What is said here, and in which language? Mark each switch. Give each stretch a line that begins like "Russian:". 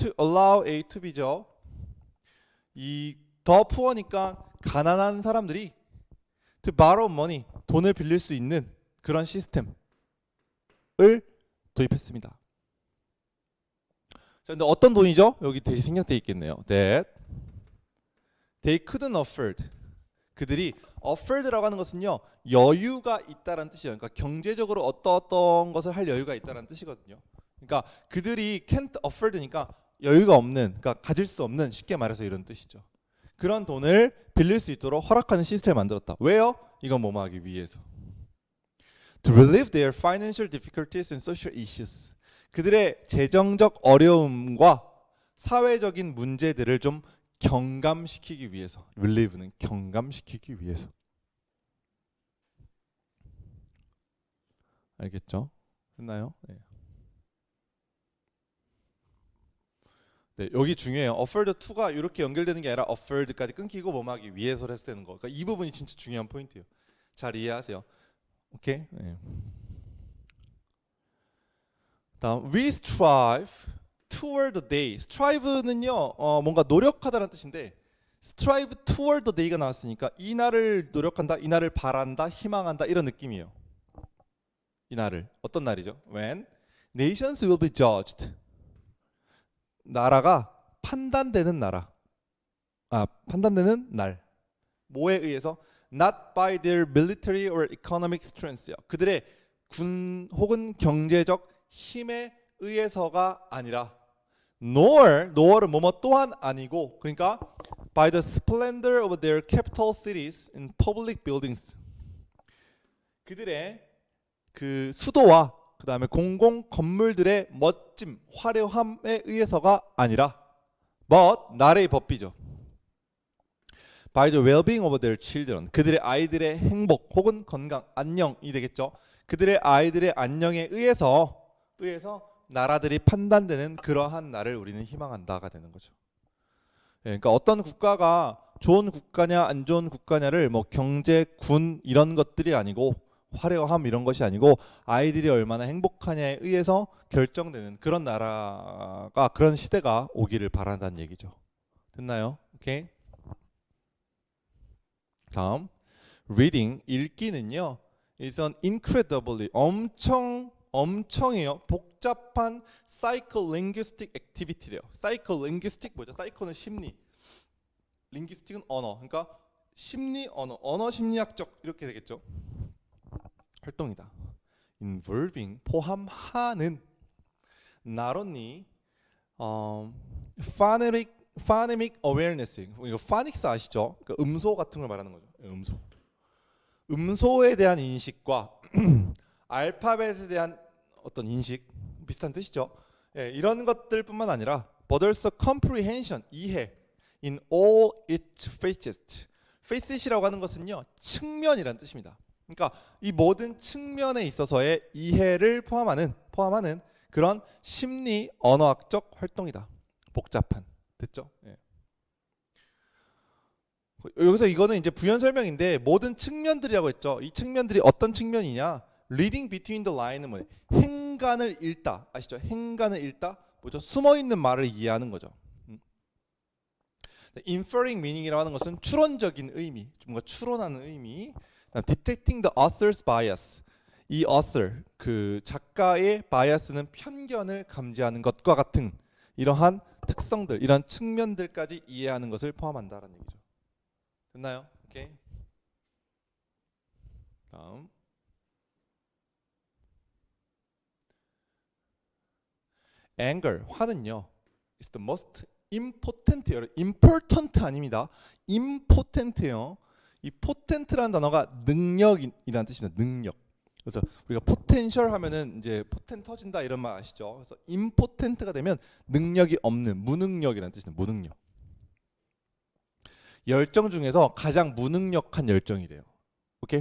English: to allow A to B죠.
Korean: 이 더 푸어니까 가난한 사람들이
English: to borrow money,
Korean: 돈을 빌릴 수 있는 그런 시스템을 도입했습니다. 자, 근데 어떤 돈이죠? 여기 대신 생략되어 있겠네요.
English: That they couldn't afford.
Korean: 그들이 afford라고 하는 것은요 여유가 있다라는 뜻이에요. 그러니까 경제적으로 어떤 것을 할 여유가 있다라는 뜻이거든요. 그러니까 그들이 can't afford니까 여유가 없는, 그러니까 가질 수 없는, 쉽게 말해서 이런 뜻이죠. 그런 돈을 빌릴 수 있도록 허락하는 시스템을 만들었다. 왜요? 이건 뭐뭐 하기 위해서.
English: To relieve their financial difficulties and social issues.
Korean: 그들의 재정적 어려움과 사회적인 문제들을 좀 경감시키기 위해서. relieve는 경감시키기 위해서. 알겠죠? 됐나요? 네. 네, 여기 중요해요. offered to가 이렇게 연결되는 게 아니라 offered까지 끊기고 뭐하기 위해서 해서 되는 거. 그러니까 이 부분이 진짜 중요한 포인트예요. 잘 이해하세요. 오케이? 네.
English: 다음 we strive toward the day.
Korean: strive는요 뭔가 노력하다라는 뜻인데
English: strive toward the day
Korean: 가 나왔으니까 이 날을 노력한다, 이 날을 바란다, 희망한다 이런 느낌이에요. 이 날을, 어떤 날이죠?
English: When nations will be judged.
Korean: 나라가 판단되는 나라. 판단되는 날. 뭐에 의해서?
English: Not by their military or economic strength요.
Korean: 그들의 군 혹은 경제적 힘에 의해서가 아니라 nor, nor은 뭐뭐 또한 아니고, 그러니까
English: by the splendor of their capital cities and public buildings.
Korean: 그들의 그 수도와 그 다음에 공공 건물들의 멋짐, 화려함에 의해서가 아니라 but 나라의 법비죠.
English: by the well-being of their children.
Korean: 그들의 아이들의 행복 혹은 건강, 안녕이 되겠죠. 그들의 아이들의 안녕에 의해서 나라들이 판단되는 그러한 날을 우리는 희망한다가 되는 거죠. 그러니까 어떤 국가가 좋은 국가냐 안 좋은 국가냐를 뭐 경제, 군 이런 것들이 아니고 화려함 이런 것이 아니고 아이들이 얼마나 행복하냐에 의해서 결정되는 그런 나라가 그런 시대가 오기를 바란다는 얘기죠. 됐나요? 오케이. 다음 reading 읽기는요.
English: is an incredibly 엄청이에요. 복잡한 psycholinguistic activity래요.
Korean: psycholinguistic 뭐죠? psycho는 심리, linguistic은 언어. 그러니까 심리 언어 심리학적 이렇게 되겠죠. 활동이다.
English: involving
Korean: 포함하는
English: not only phonemic awareness.
Korean: 이거 phonics 아시죠? 그러니까 음소 같은 걸 말하는 거죠. 음소에 대한 인식과 알파벳에 대한 어떤 인식 비슷한 뜻이죠.
English: 예,
Korean: 이런 것들뿐만 아니라
English: but also comprehension 이해 in all its facets.
Korean: facet이라고 하는 것은요 측면이란 뜻입니다. 그러니까 이 모든 측면에 있어서의 이해를 포함하는 그런 심리 언어학적 활동이다. 복잡한 됐죠? 예. 여기서 이거는 이제 부연 설명인데 모든 측면들이라고 했죠. 이 측면들이 어떤 측면이냐?
English: Reading between the line은
Korean: 뭐예요? 행간을 읽다 아시죠? 행간을 읽다 뭐죠? 숨어 있는 말을 이해하는 거죠.
English: Inferring meaning
Korean: 이라고 하는 것은 추론적인 의미, 뭔가 추론하는 의미.
English: Detecting the author's bias.
Korean: 이 author 그 작가의 bias는 편견을 감지하는 것과 같은 이러한 특성들, 이런 측면들까지 이해하는 것을 포함한다라는 얘기죠. 됐나요? 오케이. 다음. anger 화는요.
English: is the most important
Korean: 아닙니다. important예요. 이 potent라는 단어가 능력이라는 뜻입니다. 능력. 그래서 우리가 potential 하면은 이제 포텐 터진다 이런 말 아시죠? 그래서 impotent가 되면 능력이 없는 무능력이라는 뜻입니다. 무능력. 열정 중에서 가장 무능력한 열정이래요. 오케이?